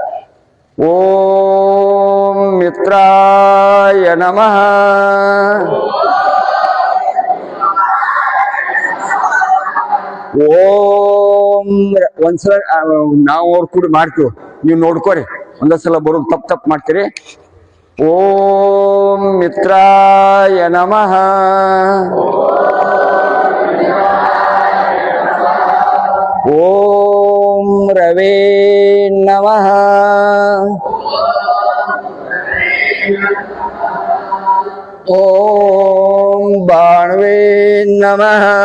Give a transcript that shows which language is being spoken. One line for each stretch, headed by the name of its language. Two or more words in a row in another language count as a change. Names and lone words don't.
Sanskrit: ಓಂ ಮಿತ್ರಾಯ ನಮಃ.
Kannada: ಓಂ ಒಂದ್ಸಲ ನಾವು ಅವ್ರು ಕೂಡಿ ಮಾಡ್ತೀವಿ, ನೀವು ನೋಡ್ಕೋರಿ. ಒಂದೊಂದ್ಸಲ ಬರೋದು ತಪ್ಪು ಮಾಡ್ತೀರಿ.
Sanskrit: ಓಂ ಮಿತ್ರಾಯ ನಮಃ. ಓಂ ರವೇ ನಮಃ. ಓಂ ಬಾಣವೇ ನಮಃ.